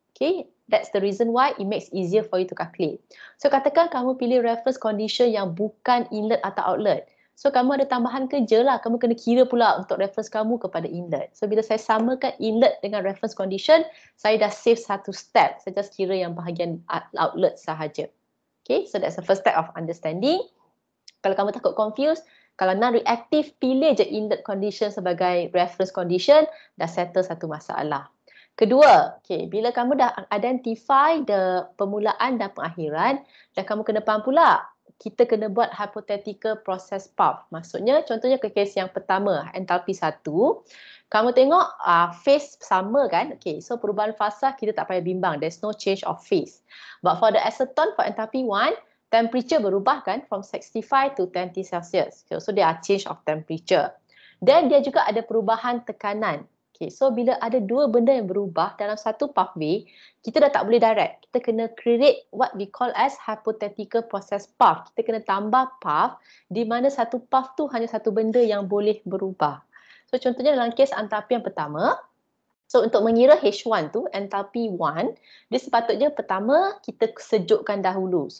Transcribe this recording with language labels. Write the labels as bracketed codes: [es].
[en] Okay, that's the reason why it makes easier for you to calculate. [ms] So katakan kamu pilih reference condition yang bukan inlet atau outlet. So kamu ada tambahan kerja lah, kamu kena kira pula untuk reference kamu kepada inlet. So bila saya samakan inlet dengan reference condition, saya dah save satu step. Saya just kira yang bahagian outlet sahaja. [en] Okay, so that's the first step of understanding. [ms] Kalau kamu takut confused, kalau non-reactive, pilih je inlet condition sebagai reference condition, dah settle satu masalah. Kedua, okay, bila kamu dah identify the permulaan dan pengakhiran, dan kamu kena faham pula, kita kena buat hypothetical process path. Maksudnya, contohnya ke kes yang pertama, entalpi 1, kamu tengok phase sama kan? Okay, so perubahan fasa kita tak payah bimbang, [en] there's no change of phase. But for the acetone, for entalpi 1, temperature [ms] berubah kan [en] from 65 to 20 Celsius. Okay, so there are change of temperature. [ms] Dan dia juga ada perubahan tekanan. Okay, so bila ada dua benda yang berubah dalam satu pathway, kita dah tak boleh direct. Kita kena [en] create what we call as hypothetical process path. [ms] Kita kena tambah path di mana satu path tu hanya satu benda yang boleh berubah. So contohnya dalam kes entalpi yang pertama, so untuk mengira H1 tu, entalpi 1, dia sepatutnya pertama kita sejukkan dahulu.